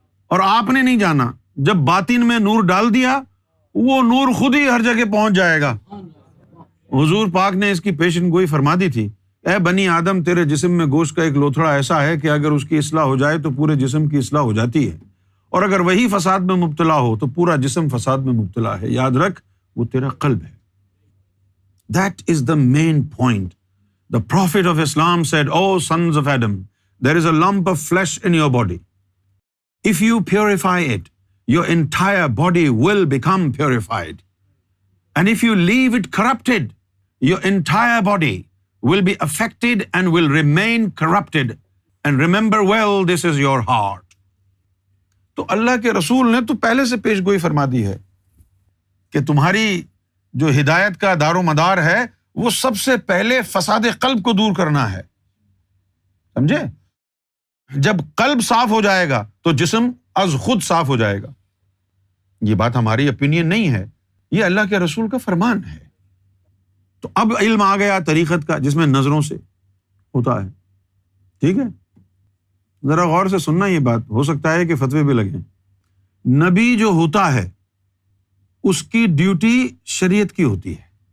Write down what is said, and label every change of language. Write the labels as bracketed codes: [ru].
[ur] اور آپ نے نہیں جانا۔ جب باطن میں نور ڈال دیا وہ نور خود ہی ہر جگہ پہنچ جائے گا۔ حضور پاک نے اس کی پیشن گوئی فرما دی تھی، اے بنی آدم تیرے جسم میں گوشت کا ایک لوتھڑا ایسا ہے کہ اگر اس کی اصلاح ہو جائے تو پورے جسم کی اصلاح ہو جاتی ہے، اور اگر وہی فساد میں مبتلا ہو تو پورا جسم فساد میں مبتلا ہے۔ یاد رکھ وہ تیرا قلب ہے۔ [en] That is the main point. The Prophet of Islam said, "O sons of Adam, there is a lump of flesh in your body. If you purify it, your entire body will become purified. And if you leave it corrupted, your entire body will be affected and will remain corrupted. And remember well, this is your heart." [ur] تو اللہ کے رسول نے تو پہلے سے پیش گوئی فرما دی ہے کہ تمہاری جو ہدایت کا دار و مدار ہے وہ سب سے پہلے فساد قلب کو دور کرنا ہے، سمجھے؟ جب قلب صاف ہو جائے گا تو جسم از خود صاف ہو جائے گا۔ یہ بات ہماری اوپینین نہیں ہے، یہ اللہ کے رسول کا فرمان ہے۔ تو اب علم آ گیا طریقت کا جس میں نظروں سے ہوتا ہے، ٹھیک ہے؟ ذرا غور سے سننا، یہ بات ہو سکتا ہے کہ فتوے بھی لگیں۔ نبی جو ہوتا ہے اس کی ڈیوٹی شریعت کی ہوتی ہے،